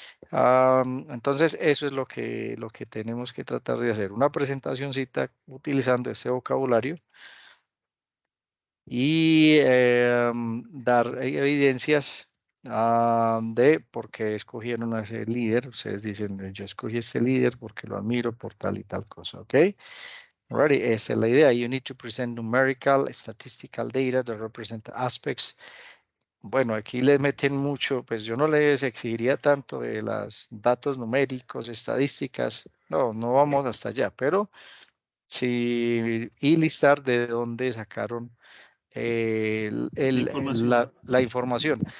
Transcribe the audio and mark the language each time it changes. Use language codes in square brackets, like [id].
[es] Entonces eso es lo que tenemos que tratar de hacer, una presentacioncita utilizando este vocabulario y dar evidencias de por qué escogieron a ese líder. Ustedes dicen, yo escogí a ese líder porque lo admiro por tal y tal cosa, ¿ok? Alrighty, esa es la idea. [en] You need to present numerical, statistical data that represent aspects. [es] Bueno, aquí le meten mucho, pues yo no les exigiría tanto de los datos numéricos, estadísticas, no vamos hasta allá, pero sí, y listar de dónde sacaron la información.